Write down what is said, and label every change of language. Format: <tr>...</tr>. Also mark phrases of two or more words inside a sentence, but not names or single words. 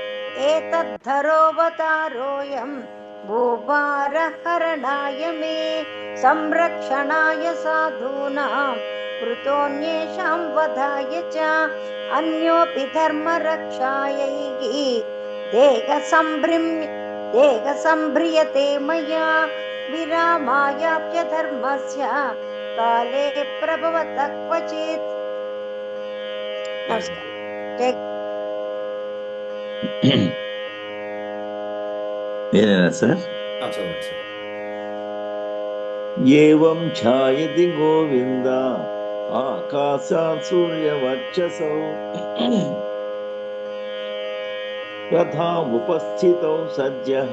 <sa>एतद्धरोऽवतारोऽयं भूभारहरणाय मे संरक्षणाय साधूनां कृतोऽन्येषां वधाय च अन्योऽपि धर्मरक्षायै देहसम्भ्रियते मया विरामायाप्यधर्मस्य काले प्रभवतः क्वचित्।</sa> <te>ఏనేనా సార్? చదవండి సార్.</te> <sa>ఏవం ఛాయతి గోవింద ఆకాశాత్ సూర్యవర్చసౌ తథా ఉపస్థితౌ సద్యః</sa>